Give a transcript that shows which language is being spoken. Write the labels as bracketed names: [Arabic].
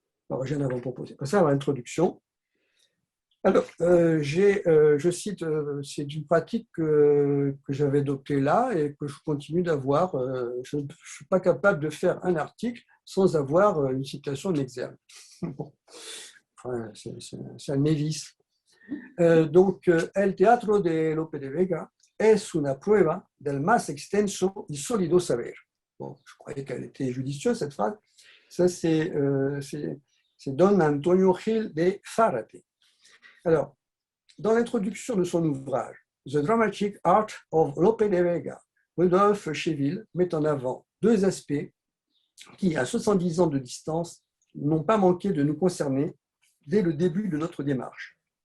[French] Alors, j'ai un avant-proposé. Ça, l'introduction. Alors, je cite, c'est une pratique que j'avais adoptée là et que je continue d'avoir. Je ne suis pas capable de faire un article sans avoir une citation d'exergue. Bon. Enfin, c'est un Nevis. [Spanish] Donc, el teatro de Lope de Vega es una prueba del más extenso y sólido saber. [French] Bon, je croyais qu'elle était judicieuse, cette phrase. Ça, c'est Don Antonio Gil de Zárate. Alors, dans l'introduction de son ouvrage, The Dramatic Art of Lope de Vega, Rudolf Schewil met en avant deux aspects qui, à 70 ans de distance, n'ont pas manqué de nous concerner dès le début de notre démarche.